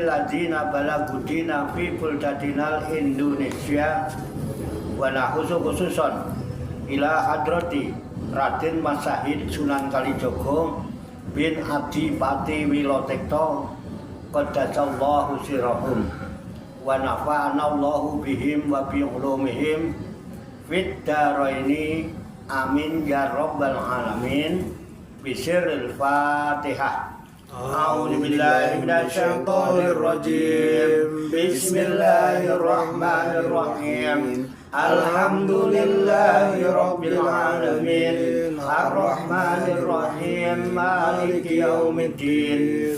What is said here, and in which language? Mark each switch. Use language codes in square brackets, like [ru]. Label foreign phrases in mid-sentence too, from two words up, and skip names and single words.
[ar] الذين بلغوا في بلدتنا Indonesia وخصوصا إلى حضرة Raden Masahid Sunan Kalijogo بن Adipati Wilotekto قدس الله سرهم ونفعنا الله بهم وبعلومهم في الدارين آمين يا رب العالمين. بسر الفاتحة. أعوذ بالله من الشيطان الرجيم. بسم الله الرحمن الرحيم. الحمد لله رب العالمين. الرحمن الرحيم. مالك يوم الدين.